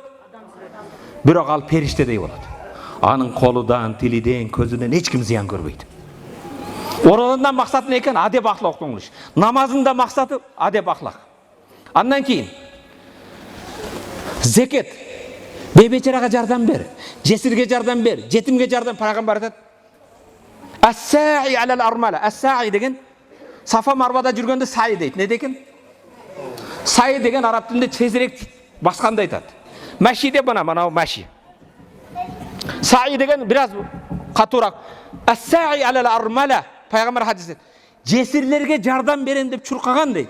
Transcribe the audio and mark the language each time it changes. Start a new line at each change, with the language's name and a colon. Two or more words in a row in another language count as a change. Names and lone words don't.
Kyrgyz: Бирок ал периштедей болот. Анын колудан, тилиден, көзүнөн эч ким зыян көрбөйт. Орозондан максаты экен адеп ахлак оңуш. Намазында максаты адеп ахлак. Андан кийин зекет. Бейбечарага жардам бер, жесирге жардам бер, жетимге жардам. Пайгамбар айтат:
Arabic: "الساعي على الأرملة".
Kyrgyz: Ас-саи деген Сафа Марвада жүргөндө саи дейт. Не деген? Саи деген араб тилинде тезирээк басканды айтат. Маши деп мына маши. Саи деген бираз катуураак.
Arabic: الساعي على الأرملة.
Kyrgyz: Пайгамбар хадисте жесирлерге жардам берем деп чуркаган дейт.